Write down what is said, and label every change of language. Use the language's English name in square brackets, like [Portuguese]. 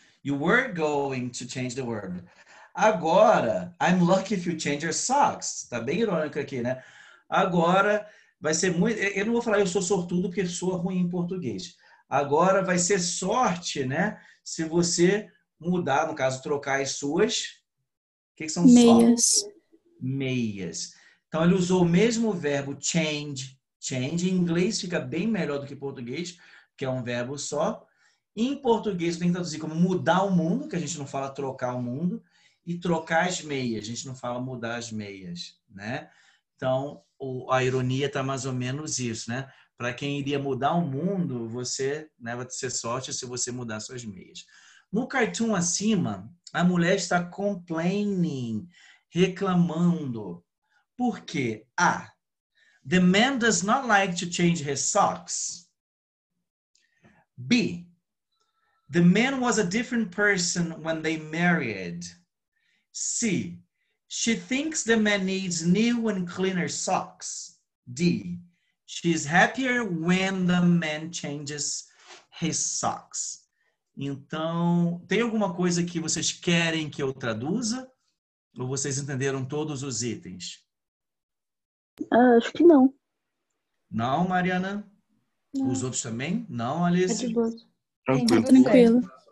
[English] You were going to change the world. Agora, I'm lucky if you change your socks. [Portuguese] Tá bem irônico aqui, né? Agora vai ser muito... Eu não vou falar eu sou sortudo porque sou ruim em português. Agora vai ser sorte, né? Se você mudar, no caso, trocar as suas... O que são Meias. socks? Meias. Então, ele usou o mesmo verbo change. Change. Em inglês fica bem melhor do que em português, que é um verbo só. Em português, tem que traduzir como mudar o mundo, que a gente não fala trocar o mundo, e trocar as meias. A gente não fala mudar as meias, né? Então, a ironia está mais ou menos isso, né? Para quem iria mudar o mundo, você, né, vai ter sorte se você mudar suas meias. No cartoon acima, a mulher está complaining, reclamando. Por quê? A. [English] The man does not like to change his socks. B. The man was a different person when they married. C. She thinks the man needs new and cleaner socks. D. She's happier when the man changes his socks. [Portuguese] Então, tem alguma coisa que vocês querem que eu traduza? Ou vocês entenderam todos os itens? Acho que não. Não, Mariana? Não. Os outros também? Não, É Alice? de boa. Tranquilo. Tudo certo. Tranquilo.